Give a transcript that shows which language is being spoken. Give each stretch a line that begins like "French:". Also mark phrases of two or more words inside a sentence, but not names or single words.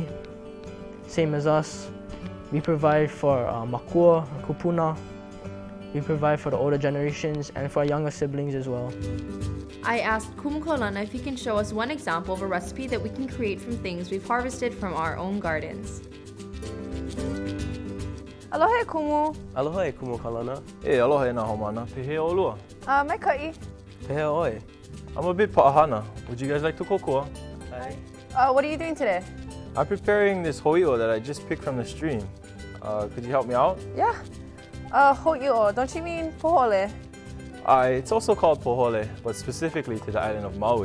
English: Same as us, we provide for
Hawaiian: makua, kupuna.
English: We provide for the older generations and for our younger siblings as well. I asked Kumukolana if he can show us one example of a recipe that we can create from things we've harvested from our own gardens.
Hawaiian: Aloha Kumu. Aloha e Kumukolana. Hey, aloha e nā haumāna. Pehe olua. Mai ka'i. Pehe oi.
English: I'm a bit pauahana. Would you guys like to kokua? Hi. What are you doing today? I'm preparing this ho'i'o that I just picked from the stream. Could you help me out? Yeah. Ho'i'o, don't you mean pohole? It's also called pohole, but specifically to the island of Maui.